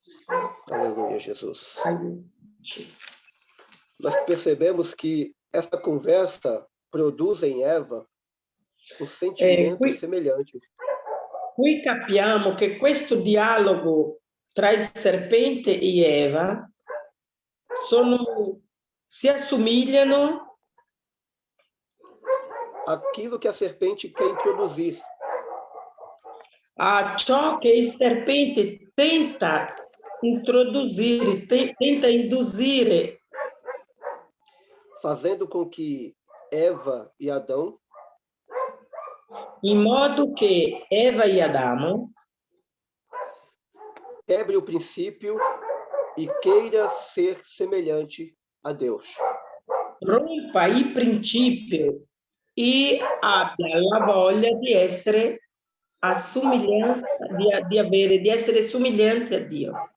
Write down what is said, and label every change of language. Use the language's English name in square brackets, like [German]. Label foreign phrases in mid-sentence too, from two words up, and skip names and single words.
[Portuguese] Aleluia, Jesus. [Italian] Aiuti. [Portuguese] Nós percebemos que essa conversa produz em Eva um sentimento semelhante. [Italian] Qui capiamo che questo dialogo tra il serpente e Eva si assomigliano [Portuguese] àquilo que a serpente quer introduzir. [Italian] A ciò che il serpente tenta introdurre, tenta induzire, [Portuguese] fazendo com que Eva e Adão, [Italian] in modo che Eva e Adamo [Portuguese] quebre o princípio e queira ser semelhante a Deus. [Italian] Rompa il principio e abbia la voglia di essere di essere somigliante a Dio.